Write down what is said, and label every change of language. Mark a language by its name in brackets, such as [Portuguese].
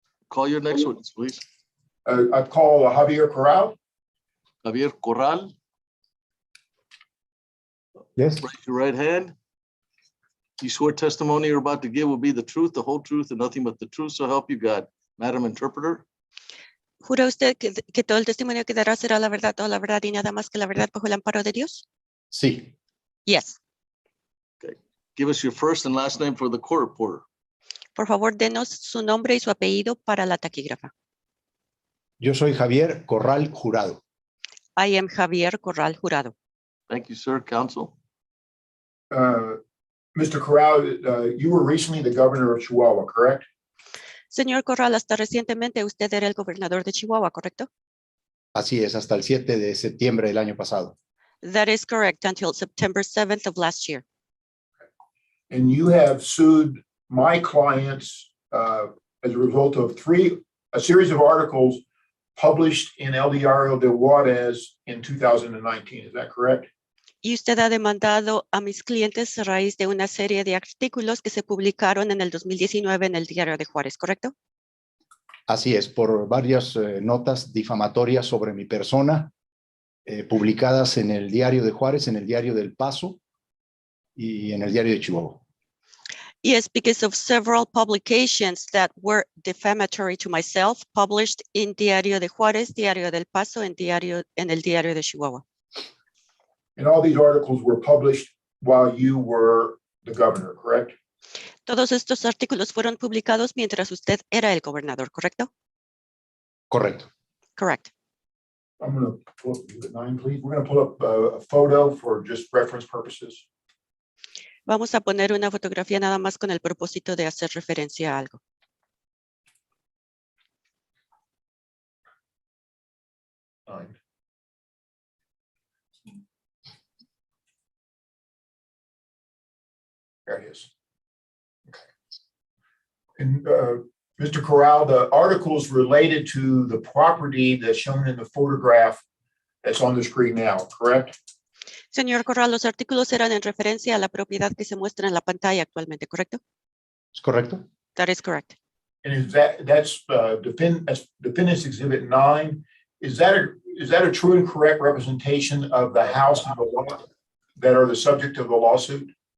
[English] Call your next witness, please. I call Javier Corral. Javier Corral, Yes, raise your right hand. You swear testimony you're about to give will be the truth, the whole truth, and nothing but the truth, so help you God. Madam Interpreter, [Spanish] ¿Jura usted que todo el testimonio que dará será la verdad, toda la verdad y nada más que la verdad bajo el amparo de Dios? sí. [English] Yes. give us your first and last name for the court reporter. [Spanish] Por favor, denos su nombre y su apellido para la taquígrafa. Yo soy Javier Corral Jurado. [English] I am Javier Corral Jurado. Thank you, sir. Counsel. Mr. Corral, you were recently the governor of Chihuahua, correct? [Spanish] Señor Corral, hasta recientemente usted era el gobernador de Chihuahua, ¿correcto? Así es, hasta el 7 de septiembre del año pasado. [English] That is correct, until September 7th of last year. And you have sued my clients as a result of a series of articles published in El Diario de Juárez in 2019. Is that correct? [Spanish] Y usted ha demandado a mis clientes a raíz de una serie de artículos que se publicaron en el 2019 en el Diario de Juárez, ¿correcto? Así es, por varias notas difamatorias sobre mi persona, publicadas en el Diario de Juárez, en el Diario del Paso y en el Diario de Chihuahua. [English] Yes, because of several publications that were defamatory to myself, published in Diario de Juárez, Diario del Paso, and [Spanish] en el [English] Diario de Chihuahua. And all these articles were published while you were the governor, correct? [Spanish] Todos estos artículos fueron publicados mientras usted era el gobernador, ¿correcto? Correcto. [English] Correct. I'm going to pull up Exhibit 9, please. We're going to pull up a photo for just reference purposes. [Spanish] Vamos a poner una fotografía nada más con el propósito de hacer referencia a algo. [English] There it is. Okay. And Mr. Corral, the articles related to the property that's shown in the photograph that's on the screen now, correct? [Spanish] Señor Corral, los artículos eran en referencia a la propiedad que se muestra en la pantalla actualmente, ¿correcto? ¿Es correcto? [English] That is correct. And that's Defendant's Exhibit 9. Is that a true and correct representation of the house and the lot that are the subject of the lawsuit?